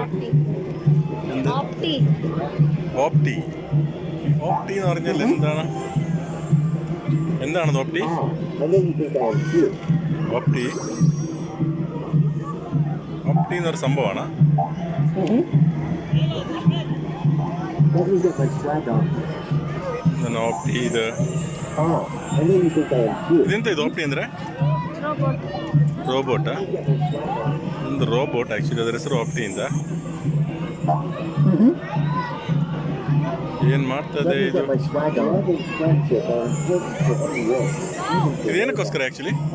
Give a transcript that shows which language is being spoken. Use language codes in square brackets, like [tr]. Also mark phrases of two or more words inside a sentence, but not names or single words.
[ml] ഓപ്റ്റി എന്ന് പറഞ്ഞാൽ എന്താണത്? ഓപ്റ്റി എന്നൊരു സംഭവമാണ്. [kn] ഓപ്റ്റി ಇದೆಂತ ಇದು ಓಪ್ಟಿ ಅಂದರೆ ರೋಬೋಟಾ? ಒಂದು ರೋಬೋಟ್ ಆ್ಯಕ್ಚುಲಿ, ಅದರ ಹೆಸರು ಓಪ್ಟಿ ಅಂತ. ಏನು ಮಾಡ್ತದೆ ಇದು? ಇದೇನಕ್ಕೋಸ್ಕರ ಆ್ಯಕ್ಚುಲಿ?